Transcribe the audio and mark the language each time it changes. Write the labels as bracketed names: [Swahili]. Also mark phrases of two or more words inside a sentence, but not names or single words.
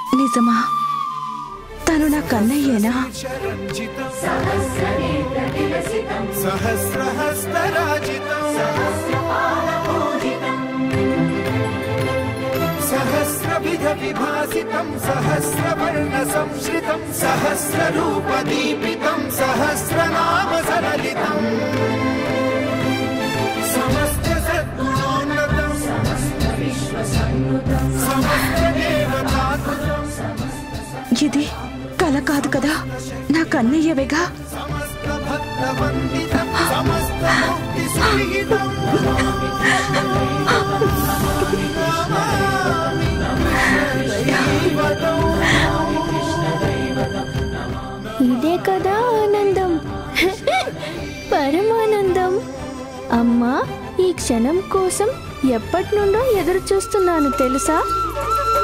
[Telugu] నిజమా? తను నా కన్నయ్యేనా? [Sanskrit] सहस्रविध विभासितं सहस्रवर्ण संश्रितं सहस्ररूप दीपितं सहस्रनाम सरलितं समस्त सद्गुणोन्नतं समस्त विश्वसन्नुतं समस्त देवताकृतं [Telugu] ఇది కల కాదు కదా, నా కన్నయ్యవేగా. [Sanskrit] समस्त भक्तवन्दितं समस्त मुक्ति सुविहितं [Telugu] ఇదే కదా ఆనందం, పరమానందం. అమ్మా, ఈ క్షణం కోసం ఎప్పటి నుండో ఎదురు చూస్తున్నాను తెలుసా?